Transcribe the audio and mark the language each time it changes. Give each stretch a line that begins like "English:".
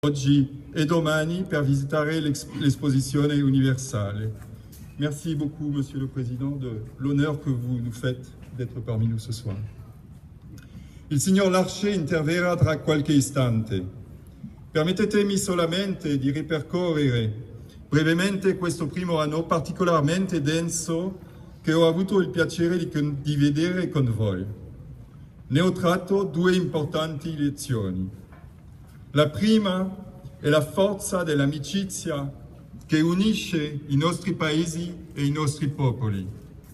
Italian: oggi e domani per visitare l'esposizione universale.
French: Merci beaucoup, Monsieur le Président, de l'honneur que vous nous faites d'être parmi nous ce soir.
Italian: Il signor Larcher interverrà tra qualche istante. Permettetemi solamente di ripercorrere brevemente questo primo anno particolarmente denso che ho avuto il piacere di vedere con voi. Ne ho tratto due importanti lezioni. La prima è la forza dell'amicizia che unisce i nostri paesi e i nostri popoli.